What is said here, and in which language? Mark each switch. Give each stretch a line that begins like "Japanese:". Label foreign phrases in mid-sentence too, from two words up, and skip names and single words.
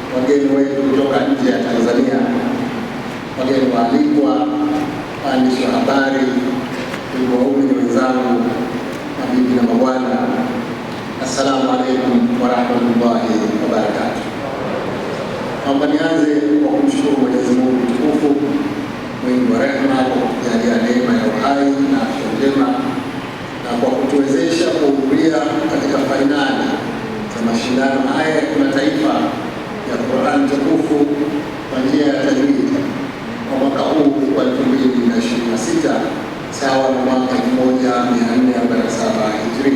Swahili: wageni wetu kutoka nje ya Tanzania, wageni waalikwa, waandishi wa habari, ndugu waumini wenzangu, mabibi na mabwana,
Arabic: السلام عليكم ورحمة الله وبركاته.
Swahili: Naomba nianze kwa kumshukuru Mwenyezi Mungu mtukufu mwingi wa rehema kwa kutujalia neema ya uhai na afya njema na kwa kutuwezesha kuhudhuria katika fainali za mashindano haya ya kimataifa ya Qur'an tukufu kwa njia ya tajwid kwa mwaka huu wa 2026 sawa na mwaka 1447 Hijri.